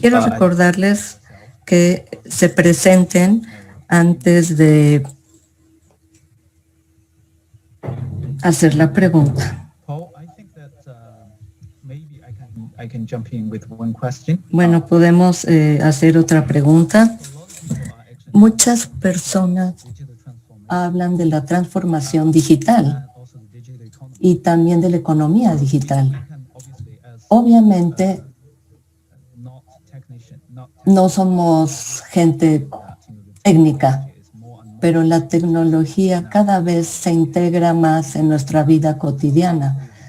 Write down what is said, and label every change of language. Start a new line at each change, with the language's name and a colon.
Spanish: Quiero recordarles que se presenten antes de hacer la pregunta.
English: Paul, I think that maybe I can jump in with one question.
Spanish: Bueno, podemos hacer otra pregunta. Muchas personas hablan de la transformación digital y también de la economía digital. Obviamente, no somos gente técnica, pero la tecnología cada vez se integra más en nuestra vida cotidiana.